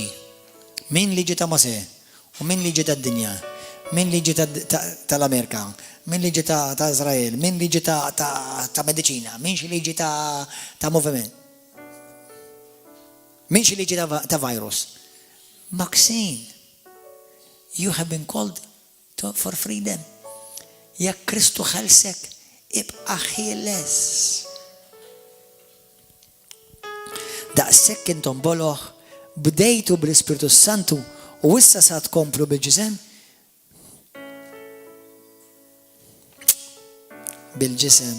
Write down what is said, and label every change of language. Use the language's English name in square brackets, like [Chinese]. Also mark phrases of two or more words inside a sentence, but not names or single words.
[Maltese] Min liġi ta' Mosè u min liġi tad-dinja, min liġi tal-Amerika, min liġi ta' Izrael, min liġi ta' medicina, min xi liġi ta' moviment, min xi liġi ta' virus. Maxine, [English] you have been called for freedom. [Maltese] Jekk Kristu ħelsek, ibqa' ħieles. Daqshekk intom boloħ, bdejtu bl-Ispiritu Santu u issa sa tkomplu bil-ġisem. Bil-ġisem.